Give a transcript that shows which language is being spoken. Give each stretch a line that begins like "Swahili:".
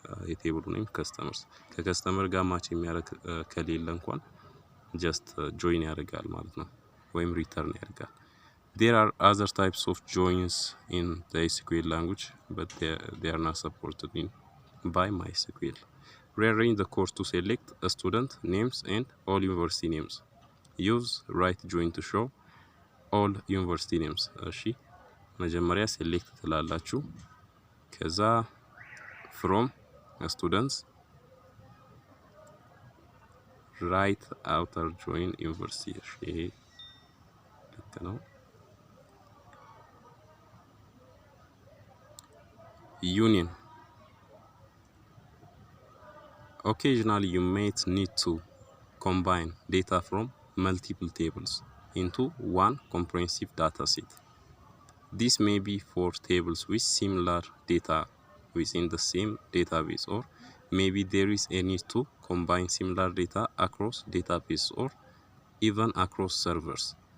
Amharic: የቴብሉ ኔም ከስተመርስ ከከስተመር ጋር ማች የሚያደርግ ከሌለ እንኳን ጀስት ጆይን ያደርጋል ማለት ነው ወይም ሪተርን ያደርጋል።
English: There are other types of joins in the SQL language but they are not supported by MySQL. Rearrange the course to select a student names and all university names. Use right join to show all university names.
Amharic: እሺ መጀመሪያ ሴሌክት ትላላችሁ። ከዛ
English: from students right outer join university
Amharic: ይሄ ልክ ነው። Union.
English: Occasionally you might need to combine data from multiple tables into one comprehensive data set. This may be for tables with similar data within the same database, or maybe there is a need to combine similar data across databases or even across servers.